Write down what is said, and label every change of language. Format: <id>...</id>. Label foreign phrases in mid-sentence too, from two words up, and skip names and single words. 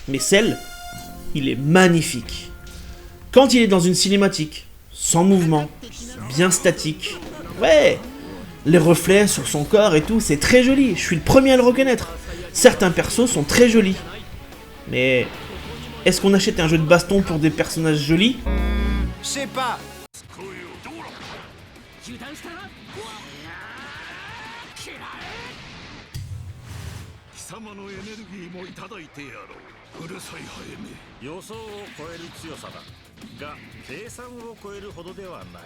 <fr>Mais celle, il est magnifique. Quand il est dans une cinématique, sans mouvement, bien statique, ouais, les reflets sur son corps et tout, c'est très joli, je suis le premier à le reconnaître. Certains persos sont très jolis. Mais est-ce qu'on achète un jeu de baston pour des personnages jolis? Je sais pas.</fr> <ja>貴様のエネルギーもいただいてやろう。うるさいハエめ。予想を超える強さだが計算を超えるほどではない。</ja>